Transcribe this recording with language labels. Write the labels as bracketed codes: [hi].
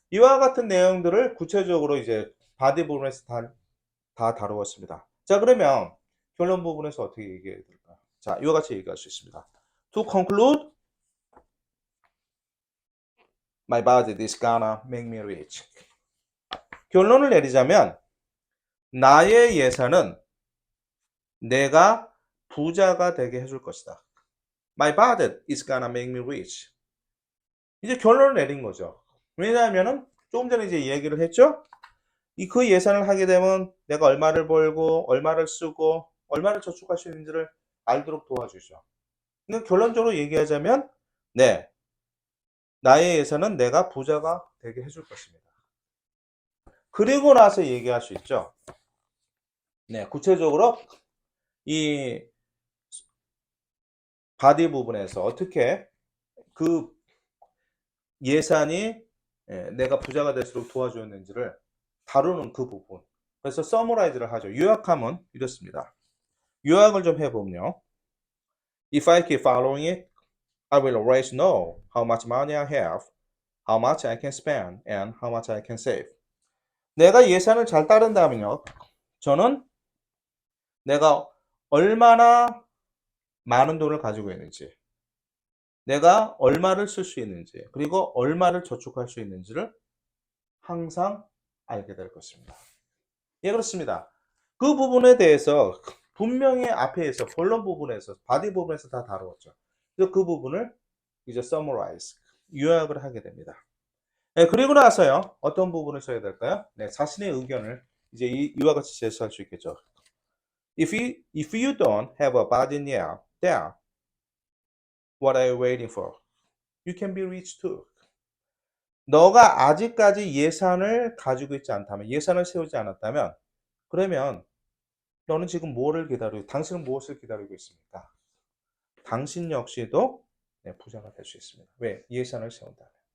[ko] 이와 같은 내용들을 구체적으로 이제 바디 부분에서 다 다루었습니다. 자, 그러면 결론 부분에서 어떻게 얘기해야 될까요? 자, 이와 같이 얘기할 수 있습니다. [en] To conclude, my budget is gonna make me rich. [ko] 결론을 내리자면 나의 예산은 내가 부자가 되게 해줄 것이다. [en] My budget is gonna make me rich. [ko] 이제 결론을 내린 거죠. 왜냐하면은 조금 전에 이제 얘기를 했죠. 그 예산을 하게 되면 내가 얼마를 벌고 얼마를 쓰고 얼마를 저축할 수 있는지를 알도록 도와주죠. 근데 결론적으로 얘기하자면 네, 나의 예산은 내가 부자가 되게 해줄 것입니다. 그리고 나서 얘기할 수 있죠. 네, 구체적으로 이 바디 부분에서 어떻게 그 예산이 내가 부자가 될수록 도와주었는지를 다루는 그 부분. 그래서 서머라이즈를 하죠. 요약하면 이렇습니다. 요약을 좀 해보면요. [en] If I keep following it, I will always know how much money I have, how much I can spend, and how much I can save. [ko] 내가 예산을 잘 따른다면요. 저는 내가 얼마나 많은 돈을 가지고 있는지, 내가 얼마를 쓸 수 있는지, 그리고 얼마를 저축할 수 있는지를 항상 알게 될 것입니다. 예, 그렇습니다. 그 부분에 대해서 분명히 앞에서 본론 부분에서 바디 부분에서 다 다루었죠. 그래서 그 부분을 이제 summarize 요약을 하게 됩니다. 네, 그리고 나서요 어떤 부분을 써야 될까요? 네, 자신의 의견을 이제 이와 같이 제시할 수 있겠죠. [en] If you don't have a body now, then what are you waiting for? You can be rich too. [ko] 너가 아직까지 예산을 가지고 있지 않다면, 예산을 세우지 않았다면, 그러면 너는 지금 뭐를 기다리고, 당신은 무엇을 기다리고 있습니까? 당신 역시도 네, 부자가 될 수 있습니다. 왜? 예산을 세운다면.